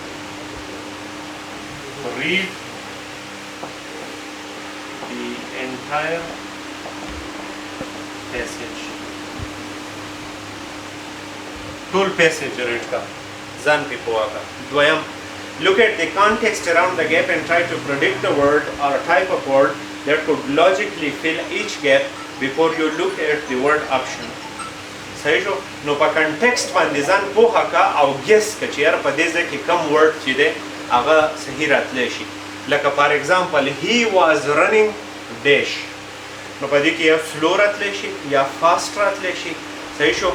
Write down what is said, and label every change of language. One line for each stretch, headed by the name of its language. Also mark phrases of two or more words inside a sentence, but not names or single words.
English: read the entire passage
Pashto: ټول passage read کا ځان پې پوه کا دویم
English: look at the context around the gap and try to predict the word or type of word that could logically fill each gap before you look at the word option
Pashto: صحیح شو نو په کنټیکسټ باندې ځان پوهه کا او ګیس که چې یاره په دې ځای کې کم ورډ چې دی هغه صحیح راتلی شي لکه
English: for example he was running dash
Pashto: نو په دې کې یا سلو راتلی شي یا فاسټ راتلی شي صحیح شو